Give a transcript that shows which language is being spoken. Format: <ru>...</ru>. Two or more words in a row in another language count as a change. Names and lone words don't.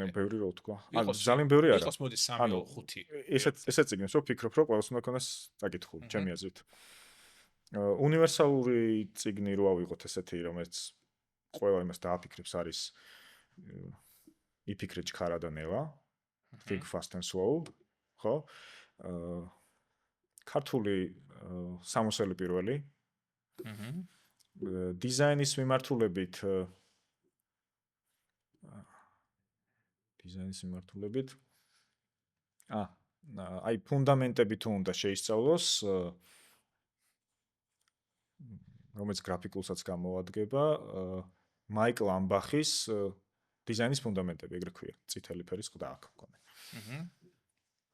<ka>მე ბევრი რო თქვა. ანუ ძალიან ბევრი არა. იყოს მოდი 3-5. ესეთ წიგნს რო ფიქრობ რომ ყველას უნდა ქონდეს საკითხული, ჩემი აზრით. უნივერსალური წიგნი რო ავიღოთ ესეთი რომელიც ყველა იმას დააფიქრებს არის იფიქრე ჩქარა და ნელა.</ka> <en>Think fast and slow.</en> <ka>ხო? ქართული სამოსელი პირველი. დიზაინის მიმართულებით აი ფუნდამენტები თუ უნდა შეისწავლოს რომელიც გრაფიკულსაც გამოადგება მაიკლ ამბახის დიზაინის ფუნდამენტები ეგრე ქვია წითელი ფერის ყდა აქვს მქონე.</ka>